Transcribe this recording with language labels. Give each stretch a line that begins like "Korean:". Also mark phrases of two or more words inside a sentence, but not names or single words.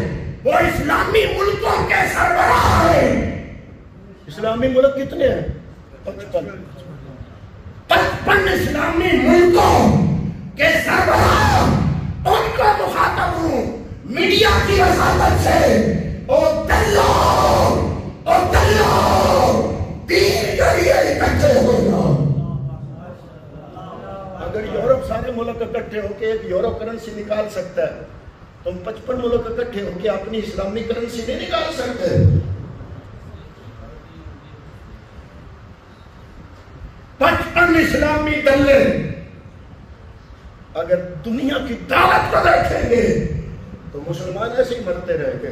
Urdu: وہ اسلامی ملکوں کے سربراہ ہیں۔ اسلامی ملک کتنے ہیں؟ 55 اسلامی ملکوں کے سربراہ، ان کا مخاطب ہوں میڈیا کی وساطت سے۔ او دلو، او دلو، دین کے لیے اکٹھے ہو جاؤ۔ اگر یورپ سارے ملک اکٹھے ہو کے ایک یورو کرنسی نکال سکتا ہے، تم 55 ملک اکٹھے ہو کے اپنی اسلامی کرنسی نہیں نکال سکتے۔ 55 اسلامی دلے اگر دنیا کی دعوت کو دیکھیں گے تو مسلمان ایسے ہی مرتے رہ گئے۔